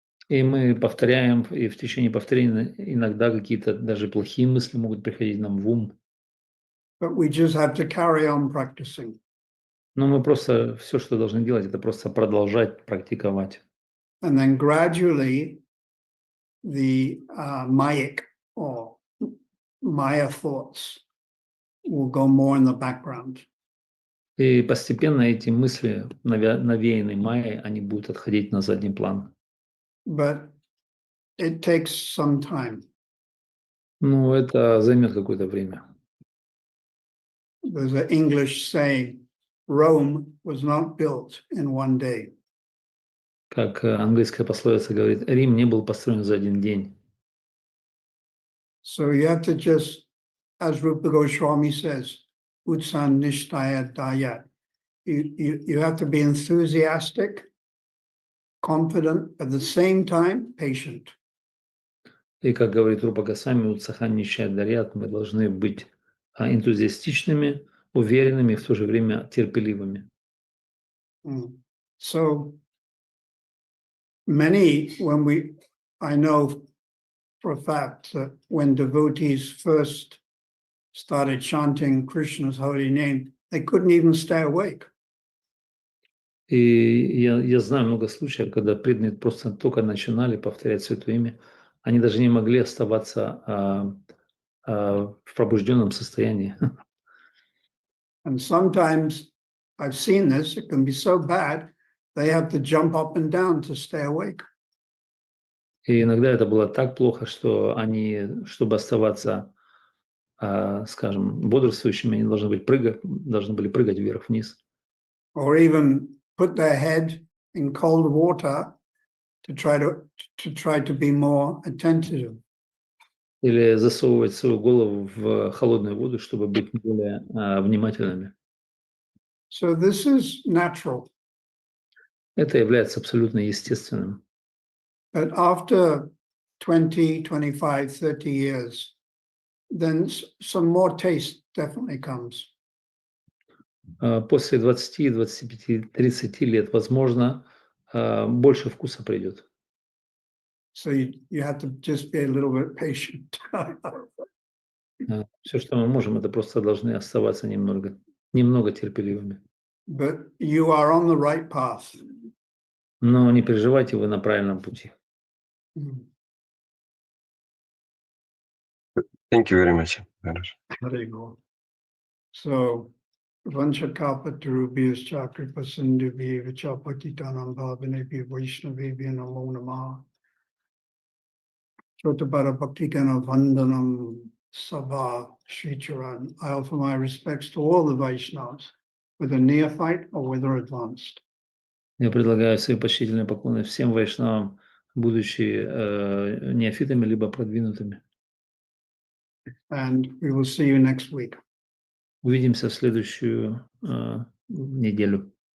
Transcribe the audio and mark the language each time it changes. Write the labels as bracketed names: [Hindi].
[Russian] И мы повторяем, и в течение повторения иногда какие-то даже плохие мысли могут приходить нам в ум. [English] But we just have to carry on practicing. [Russian] Но мы просто все, что должны делать, это просто продолжать практиковать. [English] And then gradually the mayic or Maya thoughts will go more in the background. [Russian] И постепенно эти мысли, навеянные майей, они будут отходить на задний план. [English] But it takes some time. [Russian] Ну, это займет какое-то время. [English] There's an English saying, Rome was not built in one day. [Russian] Как английская пословица говорит, Рим не был построен за один день. [English] So you have to just, as Rupa Goswami says, [Sanskrit] Utsan Nishtaya Dayat. [English] You have to be enthusiastic, confident, at the same time, patient. [Russian] И как говорит Рупа Госвами, [Sanskrit] Утсахан Нишая Дарьят, [Russian] мы должны быть энтузиастичными, уверенными, в то же время терпеливыми. [English] So many, I know for a fact that when devotees first started chanting Krishna's holy name, they couldn't even stay awake. [Russian] И я знаю много случаев, когда преданные просто только начинали повторять Святое Имя, они даже не могли оставаться в пробужденном состоянии. [English] And sometimes I've seen this, it can be so bad, they have to jump up and down to stay awake. [Russian] И иногда это было так плохо, что они, чтобы оставаться, скажем, бодрствующими, они должны были прыгать вверх-вниз. [English] Or even put their head in cold water to try to be more attentive. [Russian] Или засовывать свою голову в холодную воду, чтобы быть более внимательными. [English] So this is natural. [Russian] Это является абсолютно естественным. [English] But after 20, 25, 30 years, then some more taste definitely comes. [Russian] После 20, 25, 30 лет, возможно, больше вкуса придет. [English] So you have to just be a little bit patient. [Russian] Все, что мы можем, это просто должны оставаться немного терпеливыми. [English] But you are on the right path. Но не переживайте, вы на правильном пути. Thank you very much, Maharaj. There you go. So, [Sanskrit] Vanchakalpatarubhyas Chakripa Sindhubhya Vichapatitanam Bhavanebhya Vaishnavebhya Namo Namah. [Bangla] Chotabara Bhaktikana Vandanam Sabha Sricharan. [English] I offer my respects to all the Vaishnavas, whether neophyte or whether advanced. [Russian] Я предлагаю свои почтительные поклоны всем вайшнавам, будучи неофитами либо продвинутыми. [English] And we will see you next week. [Russian] Увидимся в следующую неделю.